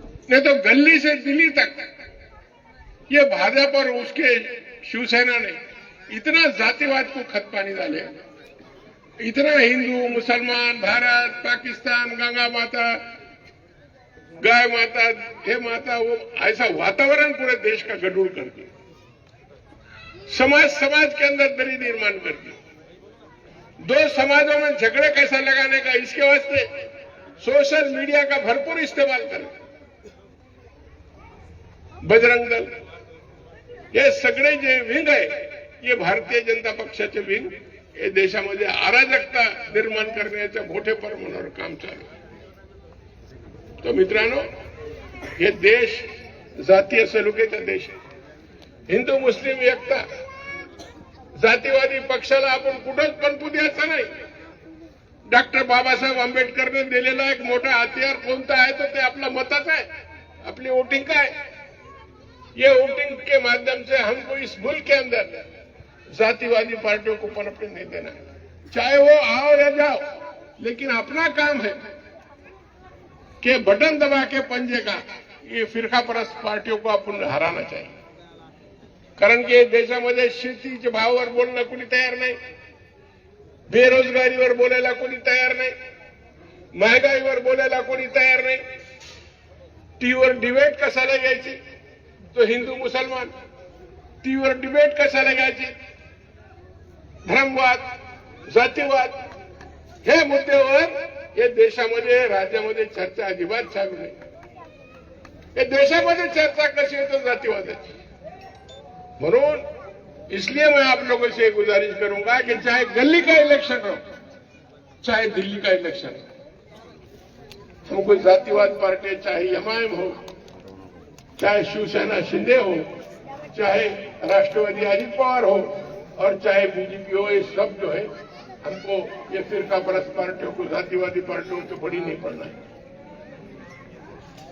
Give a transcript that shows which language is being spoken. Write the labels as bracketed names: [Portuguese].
[Hindi] नहीं तो गली से दिल्ली तक ये भाजपा और उसके शिवसेना ने इतना जातिवाद को खत पानी डाले, इतना हिंदू, मुसलमान, भारत, पाकिस्तान, गंगा माता, गाय माता, हे माता, वो ऐसा वातावरण पूरे देश का गड़बड़ कर दिया। समाज के अंदर दरी निर्माण कर दी। दो समाजों में झगड़े कैसा लगाने का, इसके वास्ते सोशल मीडिया का भरपूर इस्तेमाल करें। [Marathi] बजरंग दल, हे सगळे जे विंग आहे, ये भारतीय जनता पक्षाचे विंग हे देशामध्ये अराजकता निर्माण करण्याच्या मोठे प्रमाणावर काम चालू आहे। तो मित्रांनो, हे देश जातीय सलोख्याचा देश आहे। हिंदू मुस्लिम एकता, जातीवादी पक्षाला आपण कुठंच पनपू द्यायचं नाही। डॉक्टर बाबासाहेब आंबेडकरने दिलेला एक मोठा हथियार कोणता आहे तो ते आपला मतच आहे, [Hindi] अपनी वोटिंग का है। ये वोटिंग के माध्यम से हमको इस मुल्क के अंदर जातिवादी पार्टियों को पनपने नहीं देना है, चाहे वो आओ या जाओ। लेकिन अपना काम है कि बटन दबा के पंजे का ये फिरका परस्त पार्टियों को आपण हराना चाहिए। [Marathi] कारण की देशामध्ये शेतीच्या भावावर बोलणं कोणी तयार नाही, बेरोजगारीवर बोलायला कोणी तयार नाही, महागाईवर बोलायला कोणी तयार नाही। टीव्हीवर डिबेट कशाला घ्यायची, तो हिंदू मुसलमान, टीव्हीवर डिबेट कशाला घ्यायची, धर्मवाद, जातीवाद, हे मुद्द्यावर या देशामध्ये, राज्यामध्ये चर्चा अजिबात चालू नाही। या देशामध्ये चर्चा कशी होती जातीवादाची। [Hindi] म्हणून इसलिए मैं आप लोगों से गुजारिश करूंगा कि चाहे गली का इलेक्शन हो, चाहे दिल्ली का इलेक्शन हो, हमको जातिवाद पार्टी, चाहे एमआईएम हो, चाहे शिवसेना शिंदे हो, चाहे राष्ट्रवादी अजित पवार हो, और चाहे बीजेपी हो, ये सब जो है हमको ये फिरका परस्त पार्टियों को, जातिवादी पार्टियों से बड़ी नहीं पड़ना है।